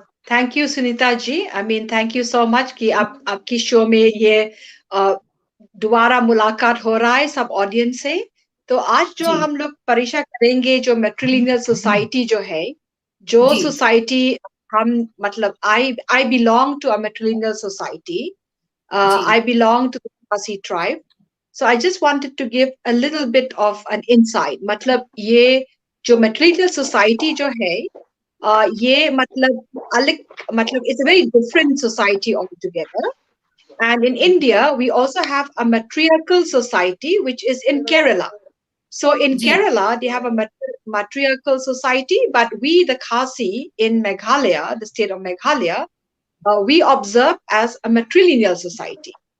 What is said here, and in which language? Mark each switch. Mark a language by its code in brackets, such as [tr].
[hi] Thank you Sunita ji, thank you so much कि आपकी show में ये दोबारा मुलाकात हो रहा है सब ऑडियंस से। तो आज जो हम लोग परीक्षा करेंगे, जो मैट्रिलिनियल सोसाइटी जो है, जो सोसाइटी हम मतलब [en] I belong to a matrilineal society, I belong to the Khasi tribe. So I just wanted to give a little bit of an insight. [hi] मतलब ये जो matrilineal society जो है, ये मतलब अलग, मतलब [en] it's a very different society altogether. And in India, we also have a matriarchal society, which is in Kerala. So in Kerala, they have a matriarchal society, but we, the Khasi in Meghalya, the state of Meghalya, we observe as a matrilineal society.